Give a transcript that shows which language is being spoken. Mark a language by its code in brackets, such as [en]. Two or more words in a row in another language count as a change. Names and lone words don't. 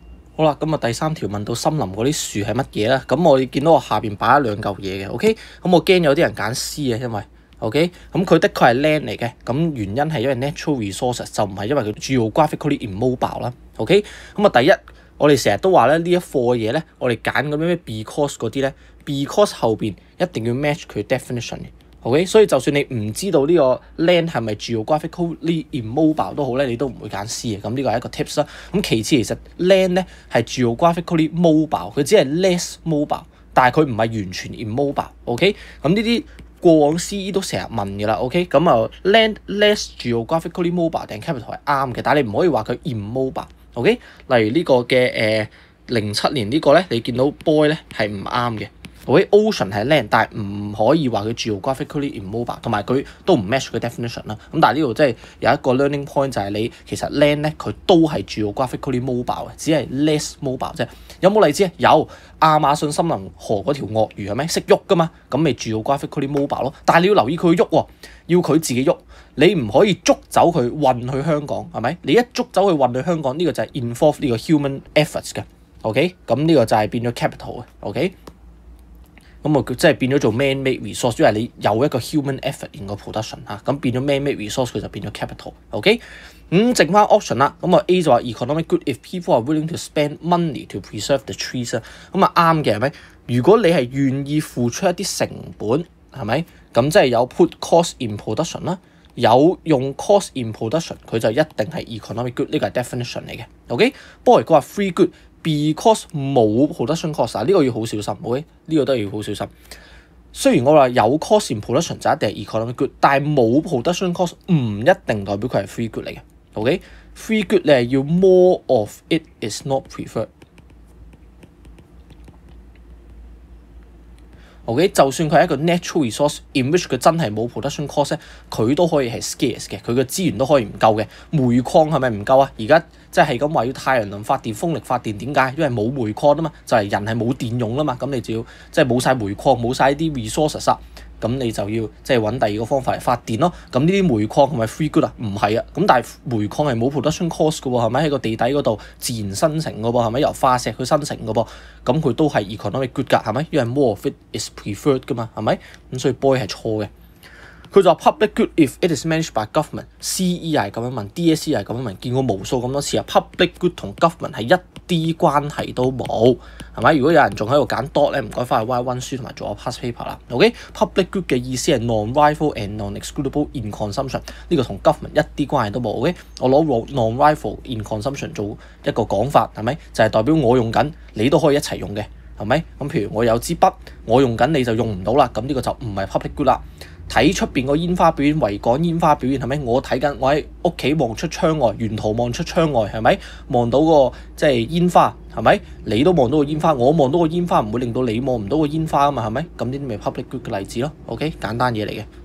[yue] 好啦，咁啊第三條問到森林嗰啲樹係乜嘢啦？咁我哋見到我下邊擺咗兩嚿嘢嘅，OK？咁我驚有啲人揀 C 啊，因為 OK？咁佢的確係 land 嚟嘅，咁原因係因為 [en] natural resources [yue] 就唔係因為佢 [en] geographically immobile [yue] 啦，OK？咁啊第一，我哋成日都話咧呢一課嘅嘢咧，我哋揀嗰啲咩 because 嗰啲咧 ，because 後邊一定要 match 佢 definition 嘅。OK，所以就算你唔知道呢個 land 係咪 [en] geographically immobile [yue] 都好咧，你都唔會揀 C 嘅。咁呢個係一個 tips 啦。咁其次其實 land 咧係 [en] geographically mobile， [yue] 佢只係 [en] less mobile， [yue] 但係佢唔係完全 immobile。OK，咁呢啲過往 CE 都成日問嘅啦。OK，咁啊 [en] land less geographically mobile [yue] 定 capital 係啱嘅，但係你唔可以話佢 immobile。OK，例如呢個嘅07年呢個咧，你見到 boy 咧係唔啱嘅。ocean 係 land，但係唔可以話佢 [en] geographically immobile， [yue] 同埋佢都唔 match 佢 definition 啦。咁但係呢度即係有一個 [en] learning point [yue] 就係你其實 land 咧佢都係 [en] geographically mobile [yue] 嘅，只係 [en] less mobile [yue] 啫。有冇例子啊？有亞馬遜森林河嗰條鱷魚係咪識喐噶嘛？咁咪 [en] geographically mobile [yue] 咯。但係你要留意佢喐喎，要佢自己喐，你唔可以捉走佢運去香港係咪？你一捉走佢運去香港，呢個就係 involve 呢個 [en] human efforts [yue] 嘅。OK， 咁呢個就係變咗 capital 嘅。OK。咁啊，即係變咗做 [en] man-made resource， [yue] 因為你有一個 [en] human effort in [yue] 個 production 嚇，咁變咗 [en] man-made resource [yue] 佢就變咗 capital。OK， 剩翻 option 啦。咁啊 A 就話 [en] economic good if people are willing to spend money to preserve the trees 啦。 [yue] 咁啊啱嘅係咪？如果你係願意付出一啲成本係咪？咁即係有 [en] put cost in production [yue] 啦，有用 [en] cost in production， [yue] 佢就一定係 [en] economic good， [yue] 呢個係 definition 嚟嘅。OK， 不過如果話 [en] free good。 [yue] Because 冇 [en] production cost [yue] 呢個要好小心 ，OK？呢個都係要好小心。雖然我話有 [en] cost in production [yue] 就一定係 [en] economic good， [yue] 但係冇 [en] production cost [yue] 唔一定代表佢係 [en] free good [yue] 嚟嘅 ，OK？Free good 你係要 [en] more of it is not preferred。 [yue] OK， 就算佢係一個 [en] natural resource in which [yue] 佢真係冇 [en] production cost [yue] 咧，佢都可以係 scarce 嘅，佢嘅資源都可以唔夠嘅。煤礦係咪唔夠啊？而家即係咁話要太陽能發電、風力發電，點解？因為冇煤礦啊嘛，就係人係冇電用啦嘛，咁你就要即係冇晒煤礦、冇晒啲 resources 咁你就要即係揾第二個方法嚟發電咯。咁呢啲煤礦係咪 [en] free good [yue] 啊？唔係啊。咁但係煤礦係冇 [en] production cost [yue] 嘅喎，係咪喺個地底嗰度自然生成嘅噃？係咪由化石去生成嘅噃？咁佢都係 [en] economic good [yue] 㗎，係咪？因為 [en] more of it is preferred [yue] 㗎嘛，係咪？咁所以 boy 係錯嘅。佢就話 [en] public good if it is managed by government。 [yue] CE 係咁樣問 ，DSE 係咁樣問，見過無數咁多次啊。public good 同 government 係一啲關係都冇，係咪？如果有人仲喺度揀 dot 咧，唔該翻去 Y 溫書同埋做個 [en] past paper [yue] 啦。OK， [en] public good [yue] 嘅意思係 [en] non-rival and non-excludable in consumption， [yue] 呢個同 government 一啲關係都冇。OK， 我攞 [en] non-rival in consumption [yue] 做一個講法，係咪？就係代表我用緊，你都可以一齊用嘅，係咪？咁譬如我有支筆，我用緊你就用唔到啦，咁呢個就唔係 [en] public good [yue] 啦。睇出邊個煙花表演，維港煙花表演係咪？我睇緊，我喺屋企望出窗外，沿途望出窗外係咪？望到個即係煙花係咪？你都望到個煙花，我望到個煙花唔會令到你望唔到個煙花啊嘛係咪？咁呢啲咪 [en] public good [yue] 嘅例子咯。OK， 簡單嘢嚟嘅。